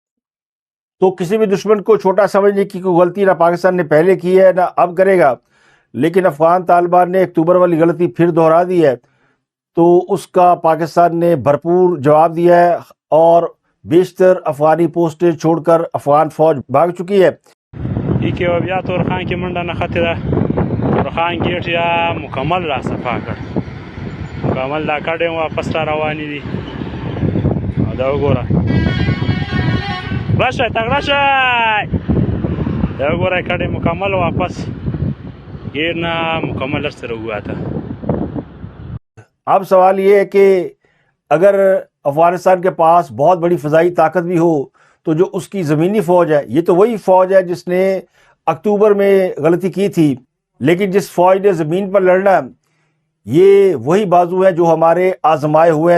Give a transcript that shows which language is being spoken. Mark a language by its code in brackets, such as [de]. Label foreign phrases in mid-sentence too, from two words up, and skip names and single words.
[ur] تو کسی بھی دشمن کو چھوٹا سمجھنے کی کوئی غلطی نہ پاکستان نے پہلے کی ہے نہ اب کرے گا، لیکن افغان طالبان نے اکتوبر والی غلطی پھر دہرا دی ہے. تو اس کا پاکستان نے بھرپور جواب دیا ہے اور بیشتر افغانی پوسٹیں چھوڑ کر افغان فوج بھاگ چکی ہے. یہ کہ [ps] بیا تورخان کی منډه نښتې ده، تورخان گیټ یا مکمل را صفا کړ، مکمل دا کډې واپس را روانې دي. دا وګوره، راشئ تګ راشئ، دا وګوره کډې مکمل واپس گیټ نه مکمل سره وواته. [ur] اب سوال یہ ہے کہ اگر افغانستان کے پاس بہت بڑی فضائی طاقت بھی ہو تو جو اس کی زمینی فوج ہے، یہ تو وہی فوج ہے جس نے اکتوبر میں غلطی کی تھی، لیکن جس فوج نے زمین پر لڑنا یہ وہی بازو ہیں جو ہمارے آزمائے ہوئے ہیں.